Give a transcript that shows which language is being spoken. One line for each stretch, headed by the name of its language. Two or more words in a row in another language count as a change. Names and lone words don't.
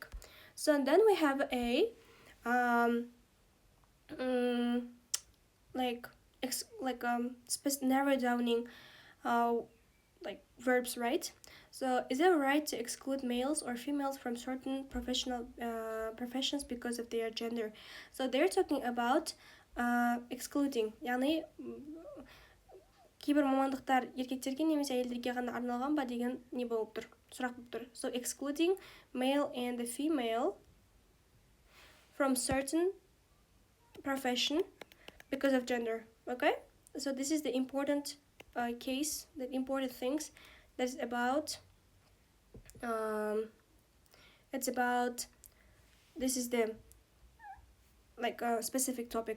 English: So then we have a narrow downing verbs, right? So is it right to exclude males or females from certain professions because of their gender? So they're talking about excluding,
Kazakh: яғни кейбір мамандықтар еркектерге немесе әйелдерге ғана арналған ба деген не болып тұр, сұрақ болып тұр.
English: So excluding male and the female from certain profession because of gender. Okay, so this is the important case, the important things that's about. It's about, this is the specific topic.